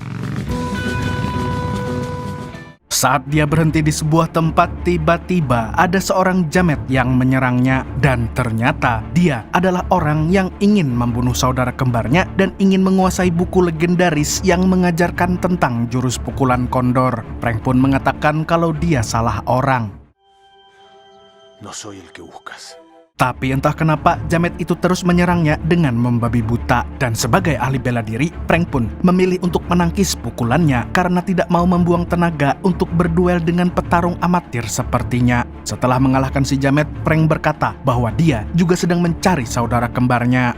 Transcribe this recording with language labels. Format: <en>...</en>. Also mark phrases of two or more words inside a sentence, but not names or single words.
<id>Saat dia berhenti di sebuah tempat, tiba-tiba ada seorang jamet yang menyerangnya. Dan ternyata dia adalah orang yang ingin membunuh saudara kembarnya dan ingin menguasai buku legendaris yang mengajarkan tentang jurus pukulan kondor. Frank pun mengatakan kalau dia salah orang.</id> <es>No soy el que buscas.</es> <id>Tapi entah kenapa jamet itu terus menyerangnya dengan membabi buta. Dan sebagai ahli bela diri, Frank pun memilih untuk menangkis pukulannya karena tidak mau membuang tenaga untuk berduel dengan petarung amatir sepertinya. Setelah mengalahkan si jamet, Frank berkata bahwa dia juga sedang mencari saudara kembarnya.</id>